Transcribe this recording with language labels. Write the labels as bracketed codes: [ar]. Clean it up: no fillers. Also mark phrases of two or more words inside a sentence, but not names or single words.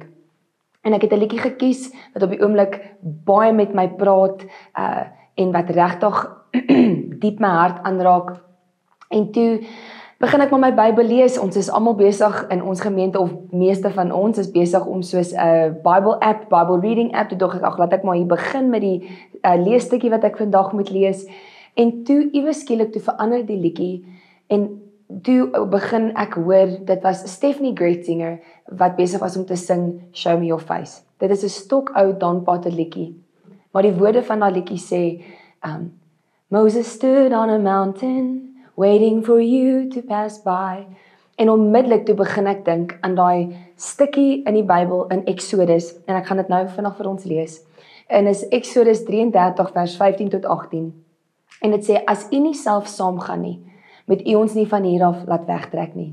[af] En ek het 'n liedjie gekies wat op die oomblik baie met my praat en wat regtig diep my hart aanraak. En toe begin ek met my Bybel lees. Ons is almal besig in ons gemeente, of meeste van ons is besig om soos 'n [en] Bible app, Bible reading app, [af] toe dink ek, laat ek maar hier begin met die leesstukkie wat ek vandag moet lees. En toe iewes skielik toe verander die liedjie en toe begin ek hoor, dit was Stephanie Greitzinger wat besig was om te sing Show Me Your Face. Dit is 'n stokou Don Potter liedjie, maar die woorde van daai liedjie sê [en] Moses stood on a mountain waiting for you to pass by. [af] En onmiddellik toe begin ek dink aan daai stukkie in die Bybel in Exodus, en ek gaan dit nou vinnig vir ons lees. En is Exodus 33 vers 15 tot 18. En dit sê, as U nie self saamgaan nie, moet U ons nie van hier af laat wegtrek nie.